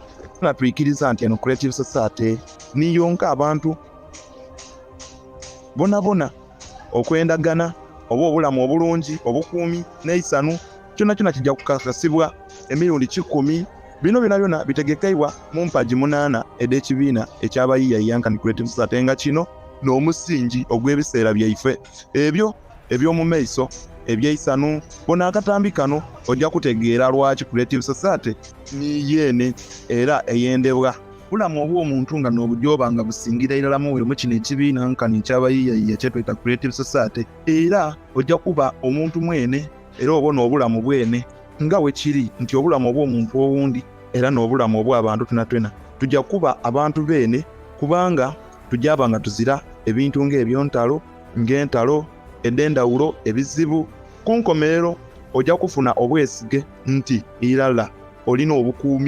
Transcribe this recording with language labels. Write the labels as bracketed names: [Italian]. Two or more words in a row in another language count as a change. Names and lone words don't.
[Soga] Tuyikiriza nti eno creative society niyonka abantu bonabona okwendagana oba obulamu obulungi, obukuumi n'eisanu, kyonna kijja kukakasibwa emirundi 10 bino byonna bitegekeibwa mu mpagi 8 ed'ekibiina eky'abayiiya Young Creative Society nga kino n'omusingi ogw'ebiseera byaife ebyo eby'omumeiso ebyeisanu bona akatambi kano ojja kutegeera lwaki Creative Society ni yeene era eyendebwa bulamu obw'omuntu nga n'obujoba nga busingira irala mu kino ekibiina nkani ky'abayiiya kyetweta Creative Society era ojja kuba omuntu mwene era obona obulamu bwene nga we kiri nti obulamu obw'omuntu owundi era n'obulamu obw'abantu twena tujja kuba abantu beene kubanga tujaba nga tuzira ebintu ng'eby'entalo ng'entalo ed'endawulo ebizibu ku nkomerero ojja kufuna obwesige nti irala olina obukuumi